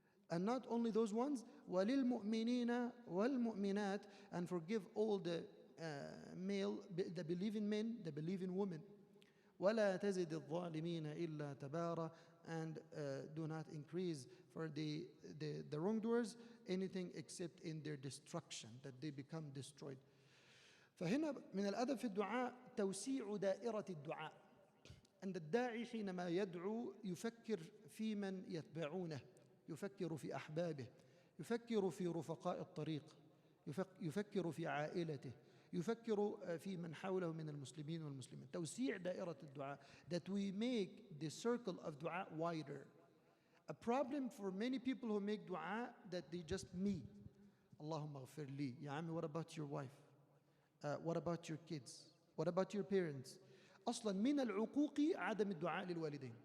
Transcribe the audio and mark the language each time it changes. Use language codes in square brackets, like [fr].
[en] And not only those ones, [ar] وَلِلْمُؤْمِنِينَ وَالْمُؤْمِنَاتِ, [en] and forgive all the the believing men, the believing women. [ar] وَلَا تَزِدِ الظَّالِمِينَ إِلَّا تَبَارًا, [en] and do not increase for the wrongdoers anything except in their destruction, that they become destroyed. [ar] فهنا من الأدب في الدعاء توسيع دائرة الدعاء. أن الداعي حينما يدعو يفكر في من يتبعونه، يفكر في أحبابه، يفكر في رفقاء الطريق، يفكر في عائلته، يفكر في من حوله من المسلمين والمسلمات. توسيع دائرة الدعاء, [en] that we make the circle of dua wider. A problem for many people who make dua that they just me. [ar] Allahumma ghafir li. Ya Ammi, [en] what about your wife? What about your kids? What about your parents? [ar] أصلا من العقوق عدم الدعاء للوالدين.